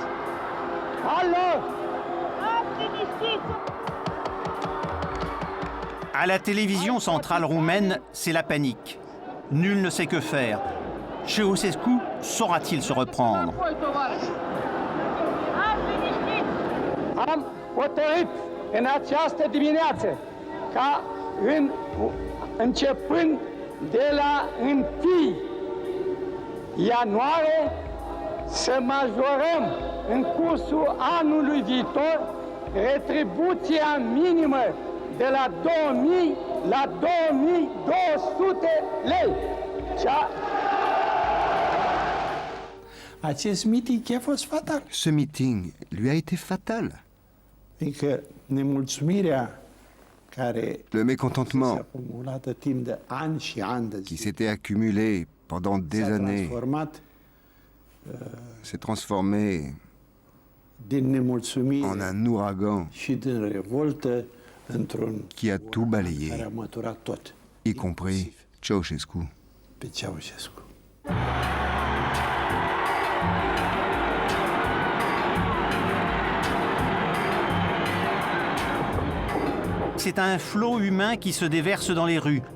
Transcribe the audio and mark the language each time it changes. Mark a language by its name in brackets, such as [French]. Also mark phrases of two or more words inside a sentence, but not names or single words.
[Romanian] Alo! Liniștiți! [French] À la télévision centrale roumaine, c'est la panique. Nul ne sait que faire. Ceausescu saura-t-il se reprendre? [Romanian] Am hotărât în această dimineață ca începând de la 1 ianuarie să majorăm în cursul anului viitor retribuția minimă de la 2000 la 2200 lei. Acest meeting a fost fatal. [French] Ce meeting lui a été fatal. [Romanian] Adică nemulțumirea care [French] le mécontentement [Romanian] s-a acumulat timp de ani și ani de [French] qui [Romanian] zile [French] s'était accumulé pendant des années s'est transformé [Romanian] din nemulțumire [French] en un ouragan [Romanian] și din revoltă într-un [French] qui a tout [Romanian] care [French] balayé, [Romanian] a măturat tot, [French] y compris Ceausescu. [Romanian] pe Ceaușescu. [French] C'est un flot humain qui se déverse dans les rues.